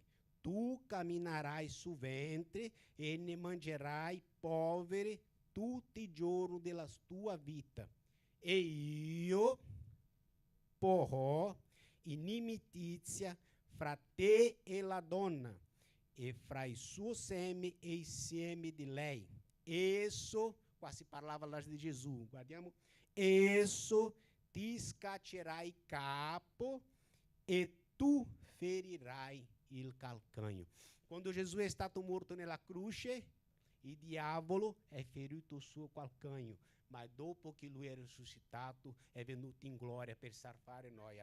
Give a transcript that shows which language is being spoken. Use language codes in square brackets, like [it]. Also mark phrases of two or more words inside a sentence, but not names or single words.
[it] Tu camminerai su ventre e ne mangerai povere tutti i giorni della tua vita. E io porrò inimicizia fra te e la donna, e fra il suo seme e il seme di lei. Esso, qua si parlava [pt] lá de [it] Jesus, guardiamo, esso ti scaccerà il capo e tu ferirai il calcanho. Quando Jesus è stato morto nella croce, il diavolo è ferito il suo calcanho, ma dopo che lui è risuscitato, è venuto in gloria per salvare noi.